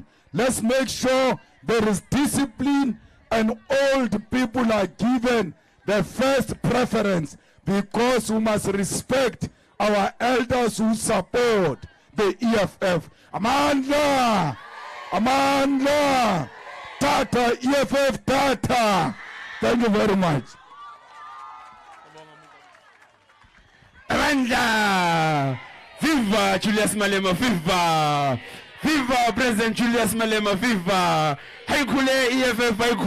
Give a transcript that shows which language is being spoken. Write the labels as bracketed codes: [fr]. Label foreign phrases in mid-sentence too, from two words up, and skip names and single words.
[en] Let's make sure there is discipline, and old people are given the first preference, because we must respect our elders who support the EFF. [zu] Amandla! Amandla! Tata, EFF Tata! [en] Thank you very much. [zu] Amanda! [en] Viva Julius Malema, viva! Viva President Julius Malema, viva! [zu] Hayikhule EFF, hayikhule.